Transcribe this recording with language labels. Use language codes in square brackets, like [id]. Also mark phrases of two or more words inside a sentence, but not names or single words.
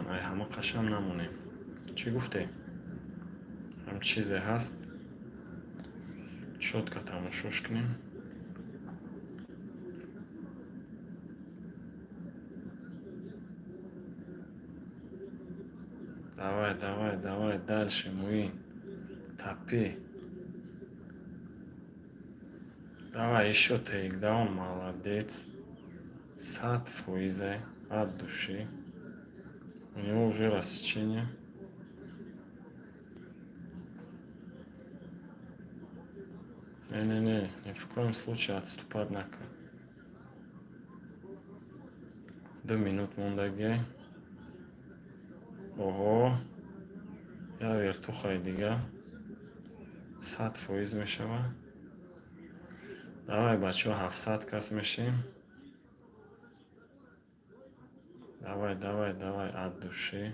[tg] Ай ҳама қашам намонем. Чӣ гуфте? ҳам чизе ҳаст. Чётко тамошош кунем. [ru] Давай, давай, давай, дальше, Муин. [tg] Тапи. [ru] Давай, еще тейкдаун, молодец. 100% от души. У него уже рассечение. Не-не-не, ни в коем случае отступать након. [tg] 2 минут мондаги. Ого. Я вертухай дига. 100% мешава. Давай, бачо, 700 кас мешим. [ru] Давай, давай, давай, от души.